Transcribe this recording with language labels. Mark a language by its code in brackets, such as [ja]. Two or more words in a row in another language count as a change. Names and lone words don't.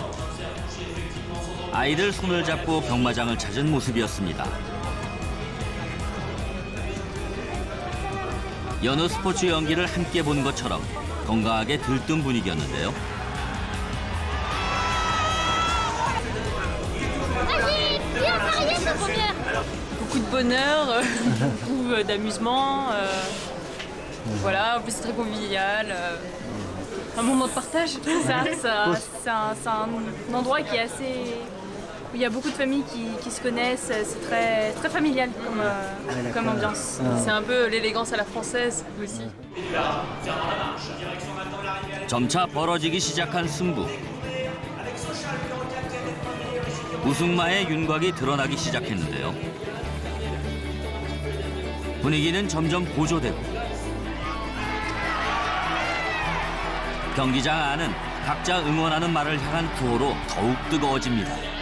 [ko] 아이들 손을 잡고 경마장을 찾은 모습이었습니다. 여느 스포츠 연기를 함께 본 것처럼 건강하게 들뜬 분위기였는데요. [fr] Beaucoup de bonheur, beaucoup d'amusement. Voilà, en plus c'est très convivial. Un moment de partage, c'est un endroit qui est assez... où il y a beaucoup de familles qui se connaissent, c'est très, très familial comme ambiance. C'est un peu l'élégance à la française aussi. [ko] 점차 벌어지기 시작한 승부. 우승마의 윤곽이 드러나기 시작했는데요. 분위기는 점점 고조되고 경기장 안은 각자 응원하는 말을 향한 구호로 더욱 뜨거워집니다.